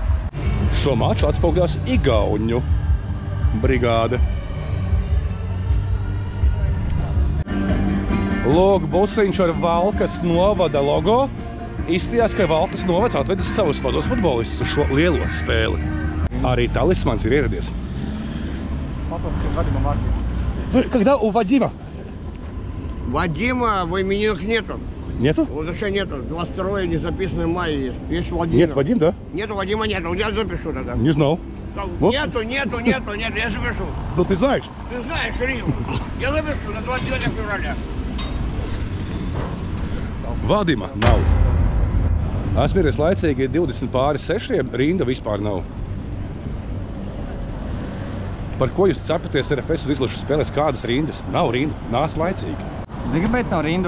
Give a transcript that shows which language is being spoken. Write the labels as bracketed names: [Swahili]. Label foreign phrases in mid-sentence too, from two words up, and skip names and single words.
[Latvian] Šo maču atspoguļās Igauņu brigāde. Lūk, busiņš ar Valkas novada logo. Izstījās, ka Valkas novads atvedis savus mazos futbolistus uz šo lielo spēli. Arī talismans ir ieradies. [Russian] Papaskать Вадима Марки. Когда у Вадима? Вадима в именинах нету. Нету? Вообще нету. 22 не записанный май есть. Есть Владимир. Нет, Вадим, да? Нету Вадима, нету. Я запишу тогда. Не знал. Вот. Нету, я запишу. Ну ты знаешь. Ты знаешь, Рим. Я запишу на 29 февраля. [Latvian] Vadima nav. Esmu ieries laicīgi 20 pāri 6, rinda vispār nav. Par ko jūs cepaties RFS uz izlašu spēlēs kādas rindas? Nav rinda, nāc laicīgi. Zini, kāpēc nav rindu?